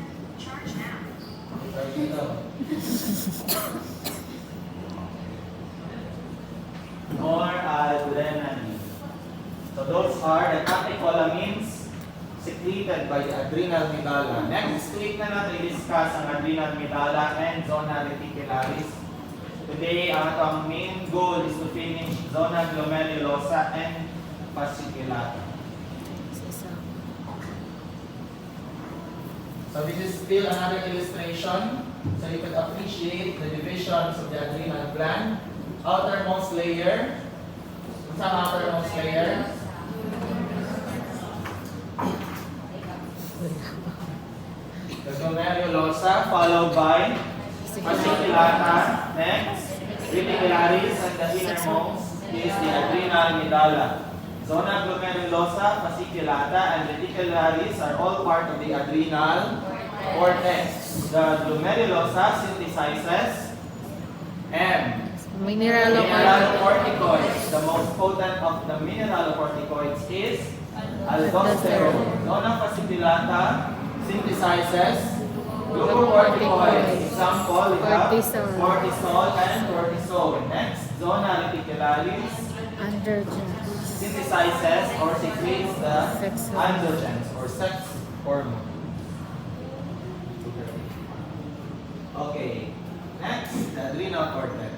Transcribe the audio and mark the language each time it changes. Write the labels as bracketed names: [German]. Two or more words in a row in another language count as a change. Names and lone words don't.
[English] Noradrenaline. So those are the catecholamines secreted by the adrenal medulla. Next week [Filipino] na natin i-discuss ang [English] adrenal medulla and zona reticularis. Today, ang main goal is to finish zona glomerulosa and fasciculata. So this is still another illustration. So you can appreciate the divisions of the adrenal gland. Outermost layer. What's ang outermost layer? The glomerulosa, followed by fasciculata. Next, reticularis, and the innermost is the adrenal medulla. Zona glomerulosa, fasciculata, and reticularis are all part of the adrenal cortex. The glomerulosa synthesizes mineralocorticoids. The most potent of the mineralocorticoids is aldosterone. Zona fasciculata synthesizes glucocorticoids. Example, we have cortisol and cortisol. Next, zona reticularis synthesizes or secretes the androgens or sex hormone. Okay, next, the adrenal cortex.